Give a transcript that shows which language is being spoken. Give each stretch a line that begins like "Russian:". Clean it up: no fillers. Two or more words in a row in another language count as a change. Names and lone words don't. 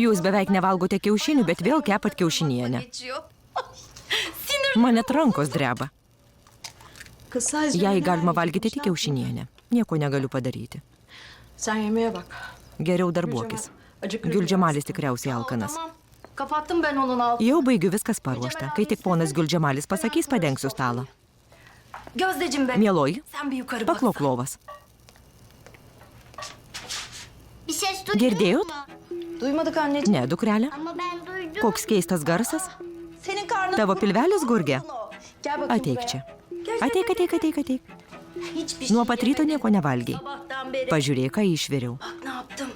Lithuanian: Jūs beveik nevalgote kiaušinių, bet vėl kepat kiaušinienę.
Turkish: geçiyor.
Lithuanian: Man net rankos dreba. Jei galima valgyti tik kiaušinienę, nieko negaliu padaryti.
Turkish: Sen yemeğe bak.
Lithuanian: Geriau darbuokis. Gülcemalis tikriausiai alkanas.
Turkish: Tamam. Kapattım ben onun altını.
Lithuanian: Jau baigiu, viskas paruošta. Kai tik ponas Gülcemalis pasakys, padengsiu stalą.
Turkish: Gözdeciğim be.
Lithuanian: Mieloji,
Turkish: Sen bir yukarı bak.
Lithuanian: paklok lovas.
Turkish: Bir ses duydun
Lithuanian: Girdėjot?
Turkish: mu? Duymadık anneciğim.
Lithuanian: Ne, dukrelė?
Turkish: Ama ben duydum.
Lithuanian: Koks keistas garsas?
Turkish: Senin karnın.
Lithuanian: Tavo pilvelis gurgė?
Turkish: Gel bakayım
Lithuanian: Ateik
Turkish: buraya.
Lithuanian: čia.
Turkish: Gel,
Lithuanian: Ateik, ateik, ateik, ateik.
Turkish: Hiçbir şey
Lithuanian: Nuo pat ryto nieko nevalgiai.
Turkish: Sabahtan beri.
Lithuanian: Pažiūrėk, ką išviriau.
Turkish: Bak ne yaptım.